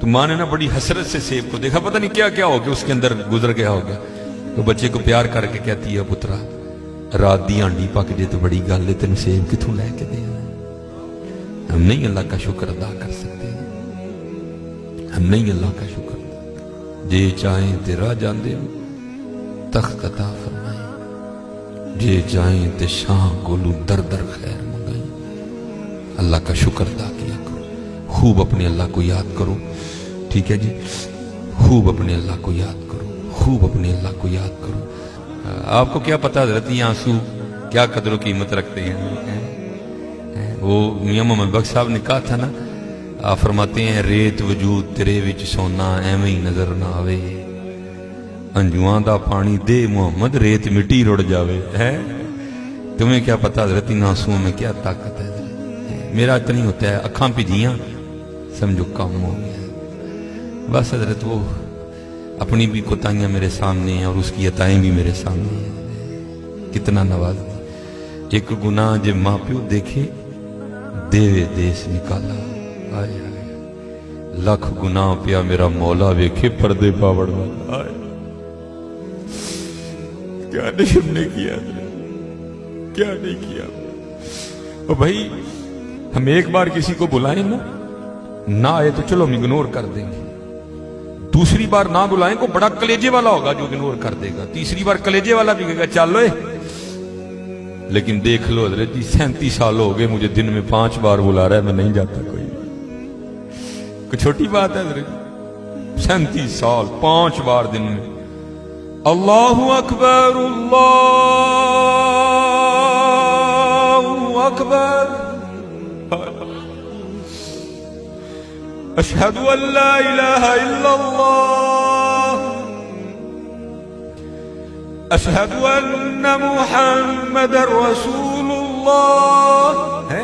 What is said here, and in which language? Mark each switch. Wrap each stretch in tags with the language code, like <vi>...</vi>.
<ur>تو ماں نے نا بڑی حسرت سے سیب کو دیکھا, پتہ نہیں کیا کیا ہو گیا اس کے اندر گزر گیا ہوگا. تو بچے کو پیار کر کے کہتی ہے</ur> <pa>پترا رات دی ہانڈی پک جے تو بڑی گل ہے, تین سیب کتوں لے کے دے.</pa> <ur>ہم نہیں اللہ کا شکر ادا کر سکتے, ہم نہیں اللہ کا شکر.</ur> <pa>جے چاہیں تے راہ جاندے ہو تخت عطا فرمائیں, جے چاہیں تے شاہ گولو در در خیر منگائیں.</pa> <ur>اللہ کا شکر ادا کیا کرو, خوب اپنے اللہ کو یاد کرو. ٹھیک ہے جی, خوب اپنے اللہ کو یاد کرو, خوب اپنے اللہ کو یاد کرو. آپ کو کیا پتا حضرت یہ آنسو کیا قدر و قیمت رکھتے ہیں. وہ میاں محمد بخش صاحب نے کہا تھا نا, آپ فرماتے ہیں</ur> <pa>ریت وجود تیرے وچ سونا ایویں ہی نظر نہ آوے, انجواں دا پانی دے محمد ریت مٹی رڑ جاوے.</pa> <ur>ہے تمہیں کیا پتا حضرت ان آنسوؤں میں کیا طاقت ہے. میرا اتنا ہی ہوتا ہے</ur> <pa>اکھاں پجیاں</pa> <ur>سمجھو کام ہو گیا. بس حضرت وہ اپنی بھی کوتاہیاں میرے سامنے ہیں اور اس کی عطائیں بھی میرے سامنے ہیں. کتنا نواز دی.</ur> <pa>ایک گناہ جے ماں پیو دیکھے دیوے دیس نکالا. آئے آئے لکھ گناہ پیا میرا مولا ویکھے پردے پاوڑ والا.</pa> <ur>آئے کیا نہیں ہم نے کیا, کیا نہیں کیا. اور بھائی ہم ایک بار کسی کو بلائیں نا, نہ آئے تو چلو ہم اگنور کر دیں گے. دوسری بار نہ بلائیں کو بڑا کلیجے والا ہوگا جو اگنور کر دے گا. تیسری بار کلیجے والا بھی کہے گا چلو. لیکن دیکھ لو حضرت جی 37 سال ہو گئے مجھے دن میں 5 بار بلا رہا ہے, میں نہیں جاتا. کوئی چھوٹی بات ہے حضرت, 37 سال 5 بار دن میں.</ur> <ar>اللہ اکبر اللہ اکبر اشہد ان لا الہ الا اللہ اشہد ان محمد رسول اللہ.</ar>